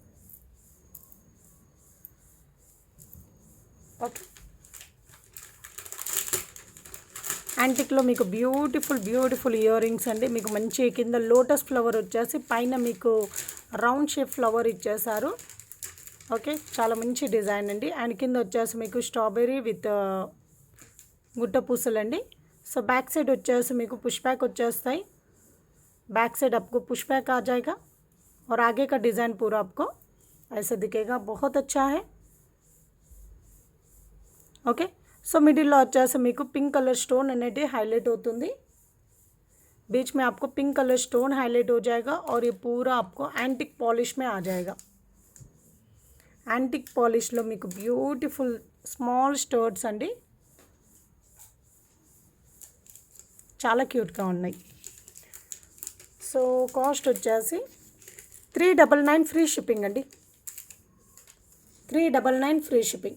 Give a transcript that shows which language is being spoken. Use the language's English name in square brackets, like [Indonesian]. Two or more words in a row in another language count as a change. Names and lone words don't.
[Telugu] ఓకే, యాంటిక్లో మీకు [English] beautiful ear rings [Telugu] అండి. మీకు మంచి కింద [English] lotus flower [Telugu] వచ్చేసి పైన మీకు [English] round shape flower [Telugu] ఇచ్చేసారు. ఓకే, చాలా మంచి డిజైన్ అండి. అండ్ కింద వచ్చేసి మీకు [English] strawberry with [Telugu] గుట్ట పూసలండి. [English] so back side [Telugu] వచ్చేసి మీకు [English] push back [Telugu] వచ్చేస్తాయి. [English] back side [Hindi] आपको [English] push back [Hindi] आ जाएगा और आगे का डिज़ाइन पूरा आपको ऐसे दिखेगा. बहुत अच्छा है. [Telugu] ఓకే, సో మిడిల్లో వచ్చేసి మీకు [English] pink color stone [Telugu] అనేది హైలైట్ అవుతుంది. [Hindi] बीच में आपको [English] pink color stone highlight [Hindi] हो जाएगा और ये पूरा आपको [English] antique polish [Hindi] में आ जाएगा. [English] antique polish [Telugu] लो మీకు [English] beautiful small stones [Telugu] అండి, చాలా క్యూట్గా ఉన్నాయి. సో కాస్ట్ వచ్చేసి 399 [English] free shipping [Telugu] అండి. 399 [English] free shipping.